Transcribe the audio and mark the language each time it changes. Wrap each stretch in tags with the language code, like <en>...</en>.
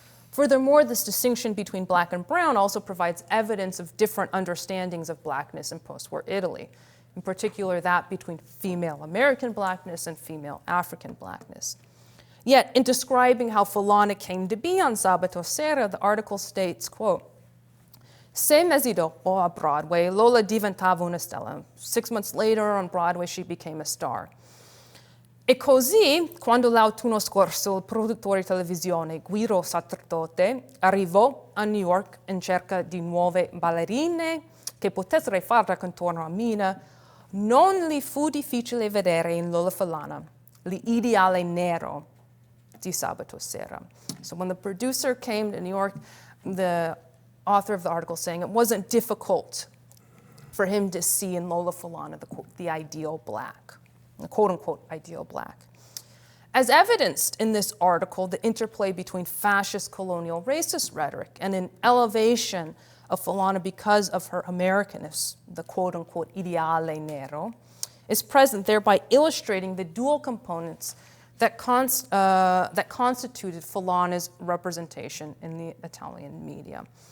<en>Furthermore, this distinction between black and brown also provides evidence of different understandings of blackness in post-war Italy, in particular that between female American blackness and female African blackness. Yet, in describing how Falana came to be on Sabato Sera, the article states, quote,</en> <it>"Sei mesi dopo a Broadway, Lola diventava una stella."</it> <en>6 months later on Broadway, she became a star.</en> <it>E così, quando l'autunno scorso il produttore televisione Guido Sacerdote arrivò a New York in cerca di nuove ballerine che potessero fare contorno a Mina, non gli fu difficile vedere in Lola Falana l'ideale nero di Sabato Sera.</it> <en>So when the producer came to New York, the author of the article saying it wasn't difficult for him to see in Lola Falana the ideal black, the quote-unquote ideal black. As evidenced in this article, the interplay between fascist colonial racist rhetoric and an elevation of Falana because of her Americanness, the quote-unquote ideale nero, is present, thereby illustrating the dual components that constituted Falana's representation in the Italian media.</en>